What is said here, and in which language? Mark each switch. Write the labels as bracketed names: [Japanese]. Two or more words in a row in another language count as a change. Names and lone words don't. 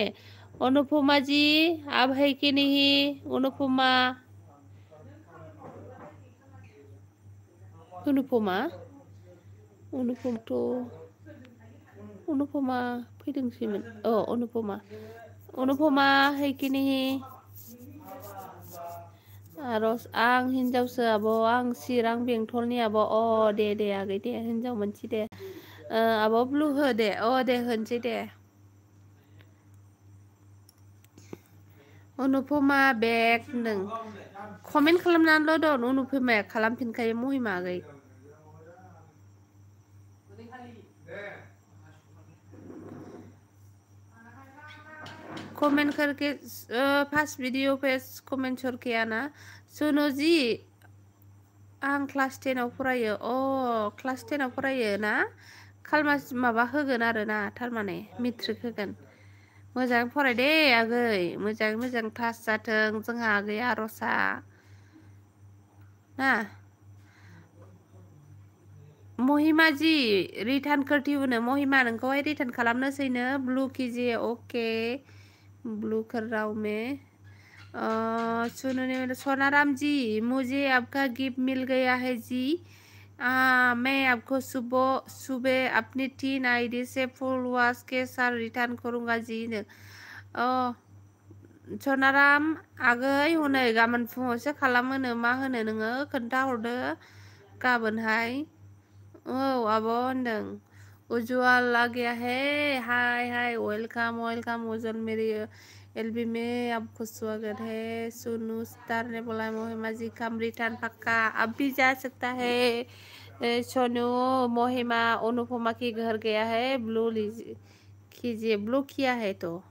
[Hindi] अनुपमा जी आप है कि नहीं? [Bodo] अनुपमा अनुपमा तो अनुपमा फैदोंसैमोन। [Hindi] अनुपमा है कि नहीं? [Bodo] आरज आं हिनजावसो आब', आं चिरां बेंटलनि आब'। दे दे आगै दे, हिनजाव मानसि दे। आब' ब्लु हो दे। दे होनसै दे। अनुपमा बेक होनदों। कमेन्ट खालामनानैल' दं। अनुपमाया खालामफिनखायो महिमा आगै। [Hindi] कमेंट करके [English] first video [Hindi] पे कमेंट करके आना। [Bodo] सोनू जी आं क्लास 10आव फरायो। क्लास 10आव फरायो ना? खालमासि माबा होगोन आरो ना, थारमाने मेट्रिक होगोन। मोजां फराय दे आगै, मोजाङै मोजां पास जाथों जोंहा आगै आरजआ ना। [Hindi] महिमा जी रिटार्न करती हूँ महिमा [Bodo] नोंखौहाय रिटार्न खालामनोसैनो [Hindi] ब्लू कीजिए ओके ब्लू कर रहा हूँ मैं सुनो सोनाराम जी मुझे आपका गिफ्ट मिल गया है जी मैं आपको सुबह सुबह अपनी 3 आईडी से [English] full wash [Hindi] के साथ रिटर्न करूँगा जी [Bodo] सोनाराम आगै हनै गाबोन फुङावसो खालामोनो मा होनो नोङो खोन्थाहरदो गाबोनहाय आब' होनदों उज्जवल [Hindi] आ गया है [English] hi hi welcome welcome [Hindi] उज्जवल मेरी एलबी में आपको स्वागत है सोनू स्टार ने बोला महिमा जी [English] come return [Hindi] पक्का अब भी जा सकता है सोनू महिमा अनुपमा के घर गया है ब्लू लीजिए कीजिए ब्लू किया है तो